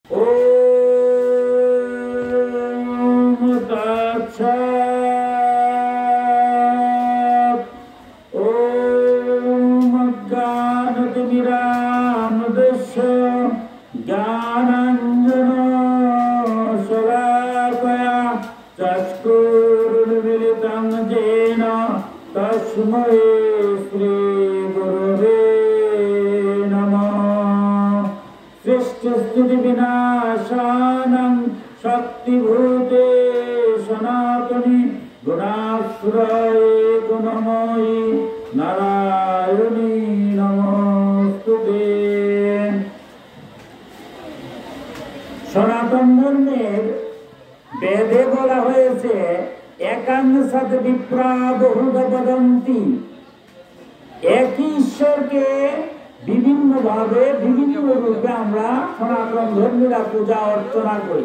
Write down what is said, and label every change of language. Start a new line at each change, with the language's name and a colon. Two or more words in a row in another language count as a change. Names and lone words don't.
Sanskrit: ওম তৎসৎ। ওম জ্ঞানতিমিরান্ধস্য জ্ঞানাঞ্জন শলাকয়া চক্ষুरुन्मीलितं येन तस्मै श्रीगुरवे नमः। सृष्टिस्थितिविनाशानं शक्तिभूते सनातनी गुणाश्रये गुणमयी नारायणी नमोस्तुते।
Bangla: সনাতন ধর্মের বেদে বলা হয়েছে
Sanskrit: একাংশত বিপ্রা বহুধা বদন্তি।
Bangla: একই ঈশ্বরকে বিভিন্ন ভাবে বিভিন্ন রূপে আমরা সনাতন ধর্মীরা পূজা অর্চনা করি।